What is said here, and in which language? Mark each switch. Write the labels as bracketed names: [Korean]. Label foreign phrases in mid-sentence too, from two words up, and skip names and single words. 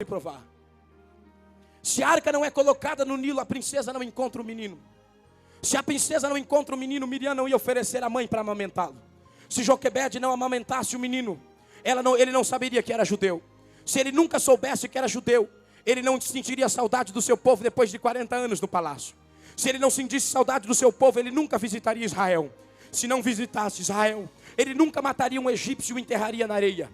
[Portuguese] provar. Se a arca não é colocada no Nilo, a princesa não encontra o menino. Se a princesa não encontra o menino, Miriam não ia oferecer a mãe para amamentá-lo. Se Joquebede não amamentasse o menino, ele não saberia que era judeu. Se ele nunca soubesse que era judeu, ele não sentiria saudade do seu povo depois de 40 anos no palácio. Se ele não sentisse saudade do seu povo, ele nunca visitaria Israel. Se não visitasse Israel, ele nunca mataria um egípcio e o enterraria na areia.